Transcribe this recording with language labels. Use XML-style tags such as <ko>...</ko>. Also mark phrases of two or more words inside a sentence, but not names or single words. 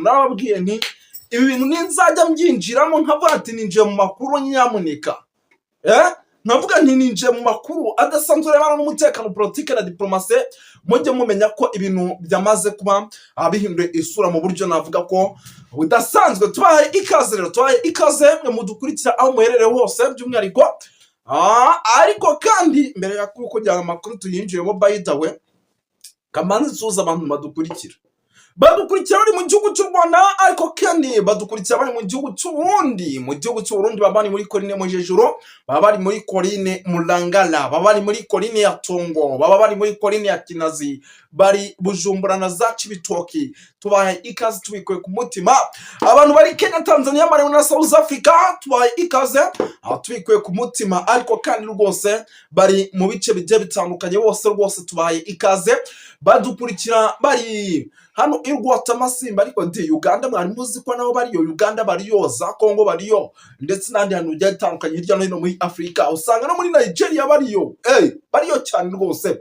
<rw>Narababwiye nti ibi bintu ninzajya mbyinjiramo nkavuga ati ninjiye mu makuru nyamuneka, nkavuga nti ninjiye mu makuru adasanzwe arebana n'umutekano, politike na diplomasi, mujye mumenya ko ibintu byamaze kuba bihinduye isura mu buryo navuga ko budasanzwe. Tubahaye ikaze rero, tubahaye ikaze mwe mudukurikira aho muherereye hose, by'umwihariko ariko kandi mbere ya kugira amakuru tuyinjiyemo,</rw> <en>by the way,</en> <rw>kamanzi nsuhuza abantu badukurikira bari mu gihugu cy'u Rwanda, ariko kandi badukurikira bari mu gihugu cy'u Burundi. Mu gihugu cy'u Burundi baba bari muri Korine Mujejuru, baba bari muri Korine Mulangala, baba bari muri Korine ya Tongo, baba bari muri Korine ya Kinazi, bari Bujumbura na za Cibitoki. Tubahaye ikaze tubikuye ku mutima. Abantu bari Kenya, Tanzania, Malawi na South Africa, tubahaye ikaze tubikuye ku mutima, ariko kandi rwose bari mu bice bigiye bitandukanye, bose rwose tubahaye ikaze. Badukurikira bari hano i Rwatamasimba, ariko Uganda mwari muzi ko nabo bariyo, Uganda bariyo, za Congo bariyo, ndetse n'andi hantu bigiye bitandukanye hirya no hino muri Afurika, usanga no muri Nigeria bariyo, bariyo cyane rwose.</rw>